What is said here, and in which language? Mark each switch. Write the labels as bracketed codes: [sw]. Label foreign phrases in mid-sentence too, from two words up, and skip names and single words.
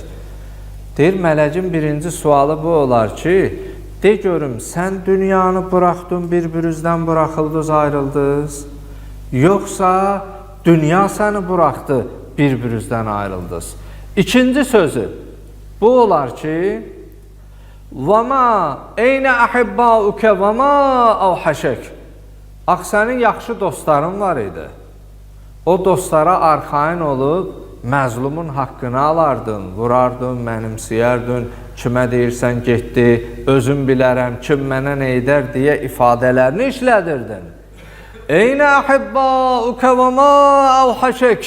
[az] Deyir, mələcin birinci sualı bu olar ki, de görüm, sən dünyanı buraxdın, bir-birinizdən buraxıldınız, ayrıldınız, yoxsa dünya səni buraxdı, bir-birinizdən ayrıldınız. İkinci sözü bu olar ki, [ar] وَمَا اَيْنَ أَحِبَّاُكَ وَمَا اَوْحَشَكَ. [az] Ax, sənin yaxşı dostların var idi. O dostlara arxain olub, məzlumun haqqını alardın, vurardın, mənimsəyərdin, kimə deyirsən getdi, özüm bilərəm, kim mənə nə edər deyə ifadələrini işlədirdin. [ar] أين أحباؤك و ما أوحشك.